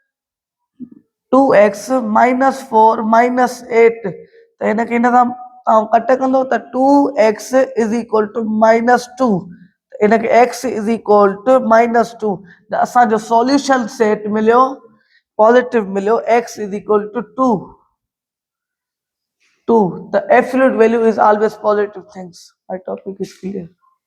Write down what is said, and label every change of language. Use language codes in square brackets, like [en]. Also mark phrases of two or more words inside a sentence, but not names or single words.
[en] 2x minus 4 minus 8, [sd] त हिनखे हिन सां तव्हां कट कंदो त [en] 2x is equal to minus 2, [sd] इनखे [en] x is equal to minus 2, [sd] त असांजो [en] solution set [sd] मिलियो पॉजिटिव मिलियो, [en] x is equal to 2. 2. The absolute value is always positive. Thanks. My topic is clear.